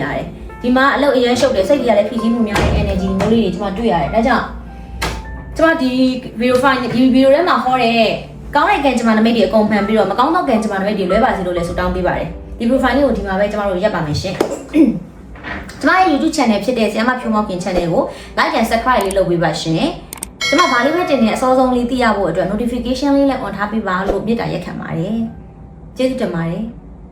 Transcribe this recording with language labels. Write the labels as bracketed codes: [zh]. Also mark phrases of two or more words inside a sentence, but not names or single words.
[my] ရတယ်ဒီမှာအလုပ်အရန်ရှုပ်တယ်စိတ်ကြီးကလည်းဖိစီးမှုများတဲ့ energy မျိုးလေးတွေဒီမှာတွေ့ရတယ်ဒါကြောင့်ကျွန်မဒီဗီဒီယိုထဲမှာဟောတဲ့ကောင်းတဲ့ကံကြမ္မာနမိတ်တွေအကုန်မှန်ပြီးတော့မကောင်းသောကံကြမ္မာနမိတ်တွေလွဲပါစေလို့လည်းဆုတောင်းပေးပါတယ်ဒီ profile လေးကိုဒီမှာပဲကျွန်တော်တို့ရပ်ပါမယ်ရှင်ကျွန်မရဲ့ YouTube channel ဖြစ်တဲ့ဆရာမဖြိုးမောက်ခင် channel ကို [en] like and subscribe [my] လေးလုပ်ပေးပါရှင်ကျွန်မဗာလေးပဲတင်နေအစောဆုံးလေးသိရဖို့အတွက် notification လေးလည်း on ထားပေးပါလို့မေတ္တာရက်ခံပါတယ်ကျေးဇူးတင်ပါတယ်